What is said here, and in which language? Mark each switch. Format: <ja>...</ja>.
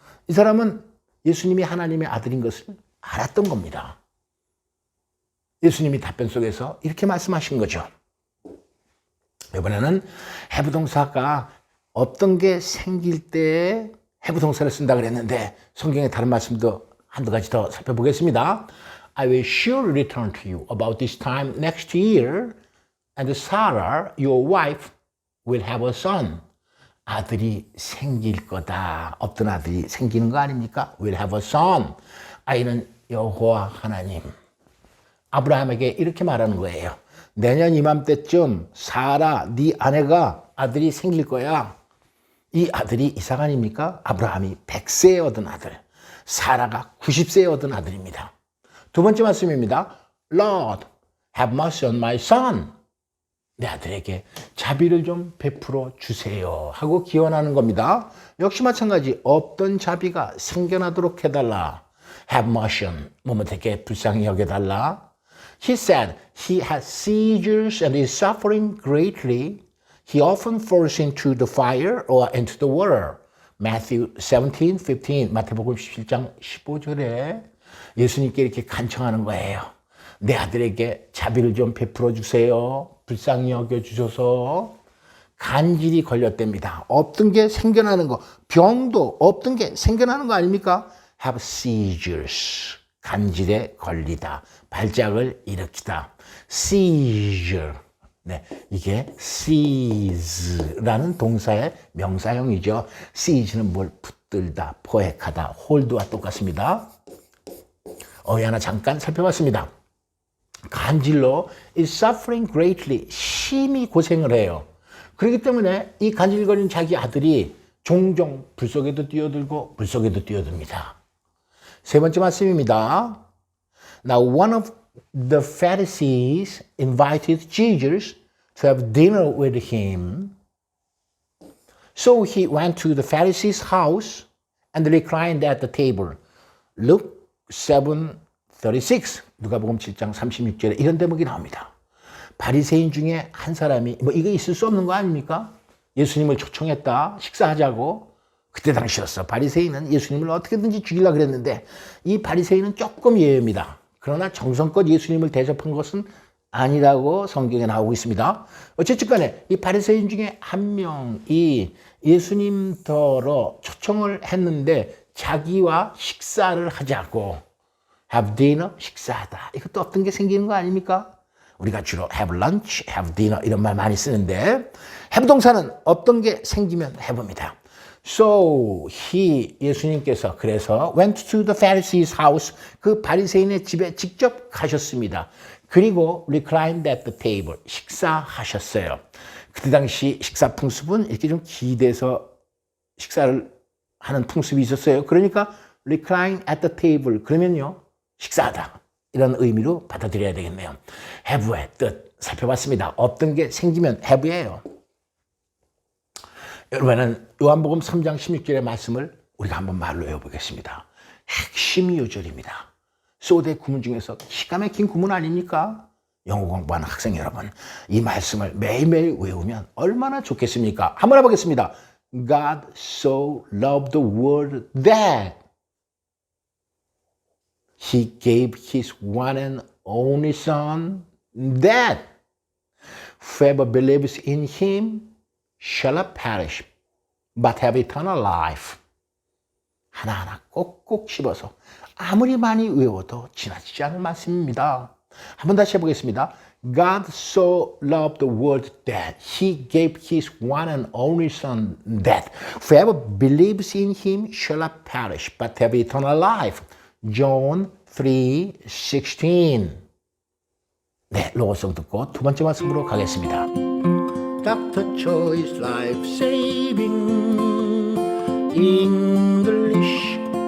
<ko>이 사람은 예수님이 하나님의 아들인 것을 알았던 겁니다. 예수님이 답변 속에서 이렇게 말씀하신 거죠. 이번에는 해부동사가 어떤 게 생길 때 해부동사를 쓴다 그랬는데 성경의 다른 말씀도 한두 가지 더 살펴보겠습니다.</ko> <en>I will surely return to you about this time next year and Sarah, your wife, will have a son.</en> <ko>아들이 생길 거다. 없던 아들이 생기는 거 아닙니까?</ko> <en>Will have a son.</en> <ko>아이는 여호와 하나님. 아브라함에게 이렇게 말하는 거예요. 내년 이맘때쯤 사라, 네 아내가 아들이 생길 거야. 이 아들이 이삭 아닙니까? 아브라함이 100세에 얻은 아들. 사라가 90세에 얻은 아들입니다. 두 번째 말씀입니다.</ko> <en>Lord, have mercy on my son.</en> <ko>내 아들에게 자비를 좀 베풀어 주세요 하고 기원하는 겁니다. 역시 마찬가지 없던 자비가 생겨나도록 해달라.</ko> <en>Have mercy on,</en> <ko>뭐뭐되게 불쌍히 여겨달라.</ko> <en>He said he has seizures and is suffering greatly. He often falls into the fire or into the water.</en> <ko>Matthew 17:15, 마태복음 17장 15절에 예수님께 이렇게 간청하는 거예요. 내 아들에게 자비를 좀 베풀어 주세요. 불쌍히 여겨 주셔서. 간질이 걸렸답니다. 없던 게 생겨나는 거. 병도 없던 게 생겨나는 거 아닙니까?</ko> <en>Have seizures.</en> <ko>간질에 걸리다. 발작을 일으키다. seizure. 네, 이게 seize라는 동사의 명사형이죠. seize는 뭘 붙들다, 포획하다, 홀드와 똑같습니다. 하나 잠깐 살펴봤습니다. 간질로</ko> <en>is suffering greatly,</en> <ko>심히 고생을 해요. 그렇기 때문에 이 간질거리는 자기 아들이 종종 불 속에도 뛰어들고 물 속에도 뛰어듭니다. 세 번째 말씀입니다.</ko> <en>Now one of the Pharisees invited Jesus to have dinner with him. So he went to the Pharisee's house and reclined at the table. Luke 7:36.</en> <ko>누가복음 7장 36절에 이런 대목이 나옵니다. 바리새인 중에 한 사람이 이거 있을 수 없는 거 아닙니까? 예수님을 초청했다. 식사하자고. 그때 당시였어. 바리새인은 예수님을 어떻게든지 죽이려고 그랬는데 이 바리새인은 조금 예외입니다. 그러나 정성껏 예수님을 대접한 것은 아니라고 성경에 나오고 있습니다. 어쨌든 간에 이 바리새인 중에 한 명이 예수님더러 초청을 했는데 자기와 식사를 하자고.</ko> <en>have dinner, 식사하다.</en> <ko>이것도 어떤 게 생기는 거 아닙니까? 우리가 주로</ko> <en>have lunch, have dinner</en> <ko>이런 말 많이 쓰는데 have 동사는 어떤 게 생기면 해봅니다. So 예수님께서 그래서</ko> <en>went to the Pharisee's house,</en> <ko>그 바리새인의 집에 직접 가셨습니다. 그리고</ko> <en>reclined at the table,</en> <ko>식사하셨어요. 그때 당시 식사 풍습은 이렇게 좀 기대서 식사를 하는 풍습이 있었어요. 그러니까</ko> <en>recline at the table,</en> <ko>그러면요 식사하다 이런 의미로 받아들여야 되겠네요. have의 뜻 살펴봤습니다. 어떤 게 생기면 have예요. 여러분은 요한복음 3장 16절의 말씀을 우리가 한번 말로 외워보겠습니다. 핵심 요절입니다. 소대 구문 중에서 기가 막힌 구문 아닙니까? 영어 공부하는 학생 여러분, 이 말씀을 매일매일 외우면 얼마나 좋겠습니까? 한번 해보겠습니다.</ko> <en>God so loved the world that He gave His one and only Son, that whoever believes in Him shall not perish, but have eternal life.</en> <ko>하나하나 꼭꼭 씹어서 아무리 많이 외워도 지나치지 않을 말씀입니다. 한번 다시 해보겠습니다.</ko> <en>God so loved the world that He gave His one and only Son, that whoever believes in Him shall not perish, but have eternal life. John 3:16.</en> <ko>네, 로고송 듣고 두 번째 말씀으로 가겠습니다.</ko> <en>Dr. Choi's Life Saving English.</en>